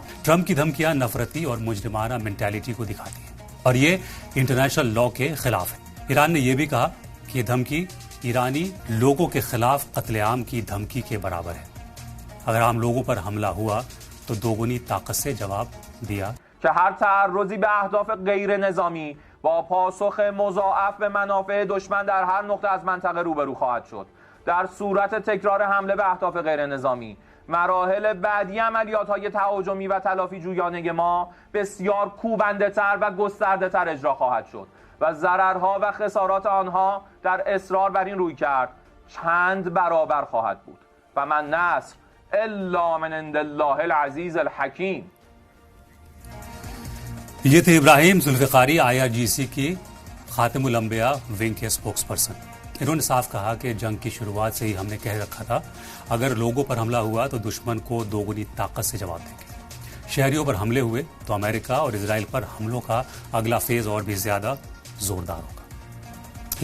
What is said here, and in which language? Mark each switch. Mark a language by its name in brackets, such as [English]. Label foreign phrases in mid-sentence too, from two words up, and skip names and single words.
[Hindi] ट्रंप की धमकियां नफरती और मुजरिमाना मेंटालिटी को दिखाती हैं और ये [English] international law [Hindi] के खिलाफ है। ईरान ने यह भी कहा कि धमकी ईरानी लोगों के खिलाफ कत्लेआम की धमकी के बराबर है। अगर आम लोगों पर हमला हुआ तो दोगुनी ताकत से जवाब दिया [Persian] که هر تعرضی به اهداف غیر نظامی با پاسخ مضاعف به منافع دشمن در هر نقطه از منطقه روبرو خواهد شد. در صورت تکرار حمله به اهداف غیر نظامی مراحل بعدی عملیات‌های تهاجمی و تلافی جویانه ما بسیار کوبنده‌تر و گسترده‌تر اجرا خواهد شد و ضررها و خسارات آنها در اصرار بر این رویکرد چند برابر خواهد بود [Arabic] و من نصر الا من عند الله العزیز الحکیم. [Hindi] ये थे इब्राहिम जुल्फ़िकारी, IRGC की खातिमुल अंबिया विंग के [English] spokes person. [Hindi] इन्होंने साफ कहा कि जंग की शुरुआत से ही हमने कह रखा था अगर लोगों पर हमला हुआ तो दुश्मन को दोगुनी ताकत से जवाब देंगे। शहरियों पर हमले हुए तो अमेरिका और इजराइल पर हमलों का अगला फेज और भी ज्यादा जोरदार होगा।